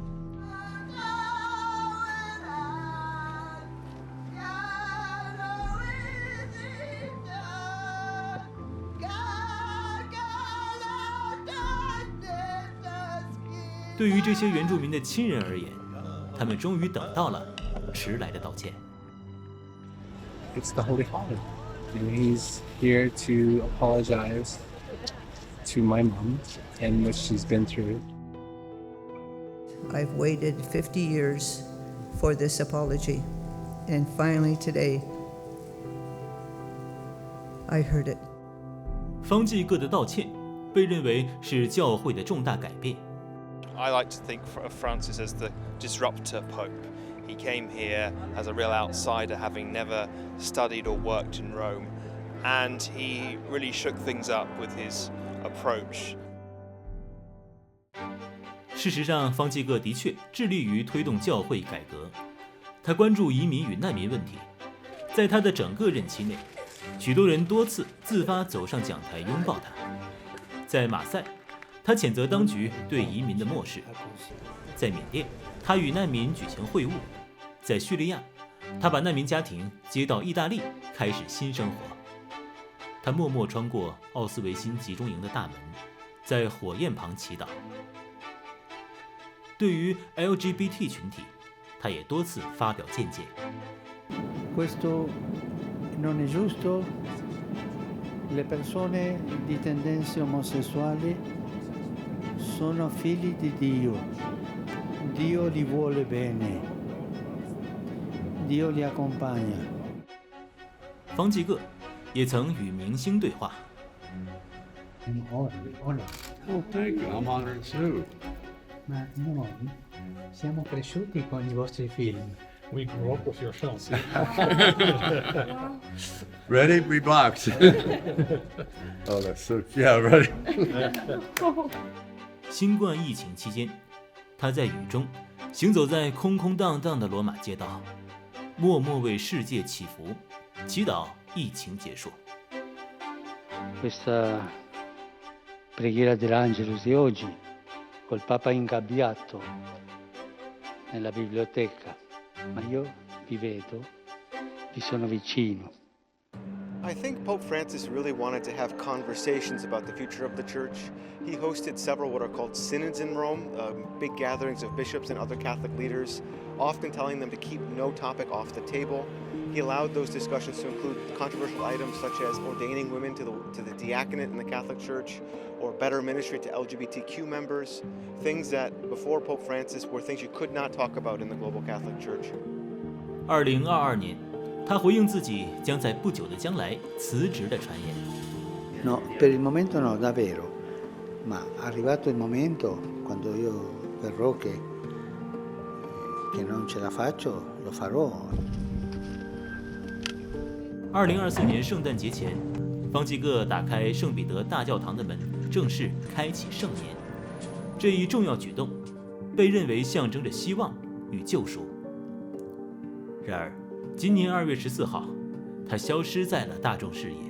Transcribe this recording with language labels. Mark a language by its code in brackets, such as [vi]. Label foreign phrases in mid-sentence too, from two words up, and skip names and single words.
[zh] " 对于这些原住民的亲人而言，他们终于等到了迟来的道歉。 [en] It's the Holy Father. He's here to apologize to my mom and what she's been through. I've waited 50 years for this apology, and finally today, I heard it. [zh] 方济各的道歉被认为是教会的重大改变。 [en] I like to think of Francis as the disruptor pope. He came here as a real outsider, having never studied or worked in Rome, and he really shook things up with his approach. [zh] 事实上，方济各的确致力于推动教会改革。他关注移民与难民问题。在他的整个任期内，许多人多次自发走上讲台拥抱他。在马赛，他谴责当局对移民的漠视；在缅甸，他与难民举行会晤；在叙利亚，他把难民家庭接到意大利，开始新生活。他默默穿过奥斯维辛集中营的大门，在火焰旁祈祷。对于 LGBT 群体，他也多次发表见解。 [it] Questo non è giusto. Le persone di tendenze omosessuali sono figli di Dio. Dio li vuole bene. Dio li accompagna. [zh] 方济各也曾与明星对话。 [en] Oh, thank you. I'm honored too. [it] Ma noi siamo cresciuti con i vostri film. [en] We grew up with your films. Ready? We box. Oh, that's so. Yeah, ready. [zh] 新冠疫情期间，他在雨中行走在空空荡荡的罗马街道，默默为世界祈福，祈祷疫情结束。 [it] Questa preghiera dell'Angelus di oggi, col Papa ingabbiato nella biblioteca, ma io vi vedo, vi sono vicino. [en] I think Pope Francis really wanted to have conversations about the future of the Church. He hosted several what are called synods in Rome, big gatherings of bishops and other Catholic leaders, often telling them to keep no topic off the table. He allowed those discussions to include controversial items such as ordaining women to the diaconate in the Catholic Church, or better ministry to LGBTQ members, things that before Pope Francis were things you could not talk about in the global Catholic Church. [zh] 2022 年，他回应自己将在不久的将来辞职的传言。 [it] No, per il momento no, davvero. Ma arrivato il momento, quando io verrò che non ce la faccio, lo farò. [zh] 2024 年圣诞节前，方济各打开圣彼得大教堂的门，正式开启圣年。这一重要举动被认为象征着希望与救赎。然而，今年2月14号，他消失在了大众视野。